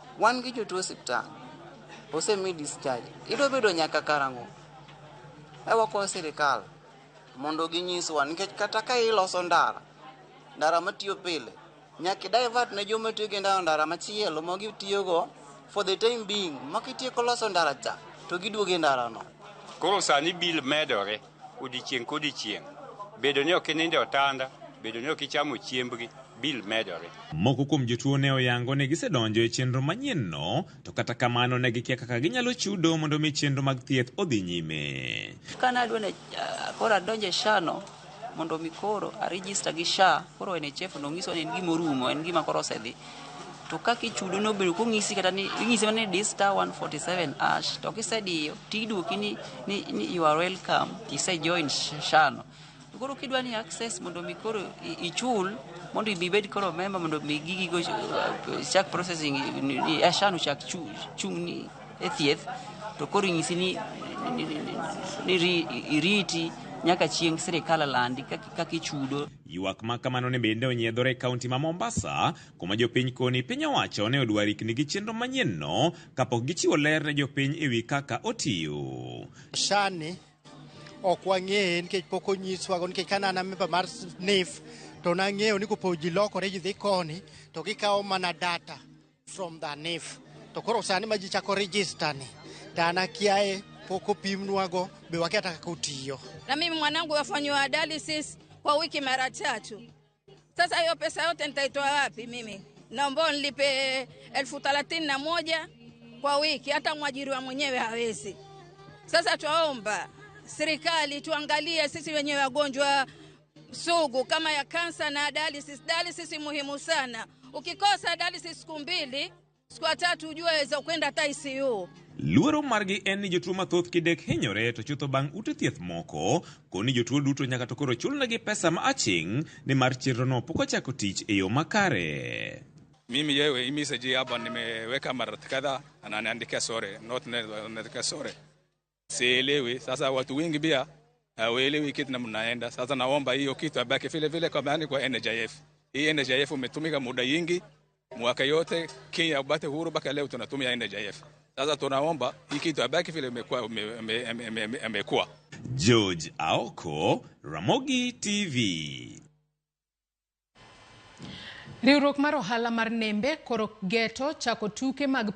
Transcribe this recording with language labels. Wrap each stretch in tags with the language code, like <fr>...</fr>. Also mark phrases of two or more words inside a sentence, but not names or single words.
<luo>Wan gi jotuo osiptal osemi discharge. Idwa bedo nyaka karang'o. Wako sirikal mondo ginyiswa nikech kata ka iloso ndara matiyo pile nyaka divert ne joma tiyo gi ndara machielo ma gitiyogo</luo> <en>for the time being</en> <luo>makitieko loso ndara cha to giduogo ndara no. Koro sani bill medore odiechieng' kodiechieng'. Bedo ni ok ininde otanda, bedo ni ok ichamo chiembgi, bill medore. Moko kuom jotuo ne oyango ne gisedonjo e chenro manyien no, to kata kamano ne gikia kaka ginyalo chudo mondo mi chenro mag thieth odhi nyime. Kana adwa ne koro adonje SHA no mondo mi koro a register gi SHA, koro NHIF no ng'iso ni en gima orumo, en gima koro osedhi. To kaka ichudo no bedo kong'isi kata ni ing'isi ni dial *147# to kisediyo tiduoki ni</luo> <en>you are welcome,</en> <luo>isejoin SHA no. Koro kidwa ni access mondo mi koro ichul mondo ibed koro member mondo mi gigi go chak processing ni SHA no chak chung ni e thieth to koro ing'isi ni iriti nyaka chieng' sirikal landi kaka ichudo. Ywak ma kamano ne bende onyiedhore e kaunti ma Mombasa, kuma jopiny koni piny owacho ne odwa rikni gi chenro manyien no kapok gichiwo ler ne jopiny ewi kaka otiyo. SHA ni ok wang'eye nikech pok onyiswa nikech kana na member mar NHIF to nang'eyo ni kopo ji lokore ji dhi koni to gikawo mana</luo> <en>data from the NHIF.</en> <luo>To koro sani ma ji chako register ni tana kiae poko pimnwago be wakia kaka utiyo.</luo> <sw>Na mimi mwanangu wafanywa dialysis kwa wiki mara 3. Sasa hiyo pesa yote nitaitoa wapi mimi? Naomba nilipe 31,000 kwa wiki, hata mwajiriwa mwenyewe hawezi. Sasa tuomba serikali tuangalie sisi wenyewe wagonjwa sugu kama ya kansa na dialysis. Dialysis muhimu sana. Ukikosa dialysis siku 2, siku 3 ujue waweza kwenda hata ICU.</sw> <luo>Luoro margi en ni jotuo mathoth kidek hinyore to chutho bang' ute thieth moko, koni jotuo duto nyaka to koro chulnegi pesa ma aching' ni mar chenro no pok ochako tich e yo makare.</luo> <sw>Mimi yewe imeseji hapa nimeweka mara kadhaa ananiandikia sore, not naandika sore. sielewi. Sasa watu wengi pia hawaelewi kitu na mnaenda. Sasa naomba hiyo kitu abaki vile vile kama kwa NHIF. Hii NHIF umetumika muda nyingi, mwaka yote Kenya upate huru mpaka leo tunatumia NHIF. Sasa tunaomba hii kitu abaki vile imekuwa. George Aoko, Ramogi TV.</sw> <luo>Riwruok mar ohala mar Nembe koro geto chako tuke mag</luo>